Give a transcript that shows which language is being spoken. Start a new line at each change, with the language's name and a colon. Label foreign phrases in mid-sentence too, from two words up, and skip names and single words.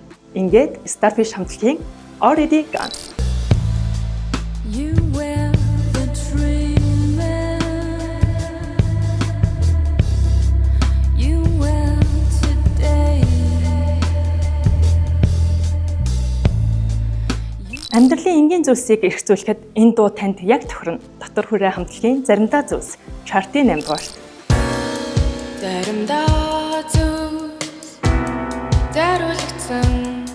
Mongolian: Ингээд Starfish хамтлагийн Already Gone.
English: You were the dreamer. You were today.
Mongolian: Амьдралын энгийн зүйлсийг эргцүүлэхэд энэ дуу танд яг тохирно. Дотор хүрээ хамтлагийн заримдаа зүйлс чартын 8 дугаарт. Заримдаа зүйлс даруулсан.